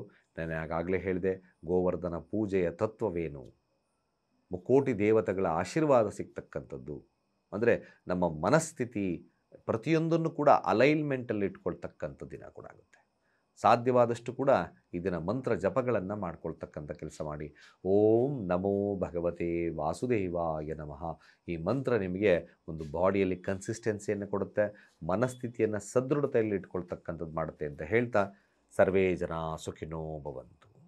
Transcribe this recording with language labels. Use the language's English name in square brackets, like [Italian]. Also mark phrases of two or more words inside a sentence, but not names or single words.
[Kannada] ನಾನು ಆಗಾಗಲೇ ಹೇಳಿದೆ, ಗೋವರ್ಧನ ಪೂಜೆಯ ತತ್ವವೇನು, ಮುಕ್ಕೋಟಿ ದೇವತೆಗಳ ಆಶೀರ್ವಾದ ಸಿಗ್ತಕ್ಕಂಥದ್ದು. ಅಂದರೆ ನಮ್ಮ ಮನಸ್ಥಿತಿ ಪ್ರತಿಯೊಂದನ್ನು ಕೂಡ ಅಲೈನ್ಮೆಂಟಲ್ಲಿ ಇಟ್ಕೊಳ್ತಕ್ಕಂಥ ದಿನ ಕೂಡ ಆಗುತ್ತೆ. ಸಾಧ್ಯವಾದಷ್ಟು ಕೂಡ ಈ ದಿನ ಮಂತ್ರ ಜಪಗಳನ್ನು ಮಾಡ್ಕೊಳ್ತಕ್ಕಂಥ ಕೆಲಸ ಮಾಡಿ. [Sanskrit] ಓಂ ನಮೋ ಭಗವತೆ ವಾಸುದೇವಾಯ ನಮಃ. [Kannada] ಈ ಮಂತ್ರ ನಿಮಗೆ ಒಂದು [English] body consistency [Kannada] ಕೊಡುತ್ತೆ, ಮನಸ್ಥಿತಿಯನ್ನು ಸದೃಢತೆಯಲ್ಲಿ ಇಟ್ಕೊಳ್ತಕ್ಕಂಥದ್ದು ಮಾಡುತ್ತೆ ಅಂತ ಹೇಳ್ತಾ, [Sanskrit] ಸರ್ವೇ ಜನ ಸುಖಿನೋ ಭವಂತು.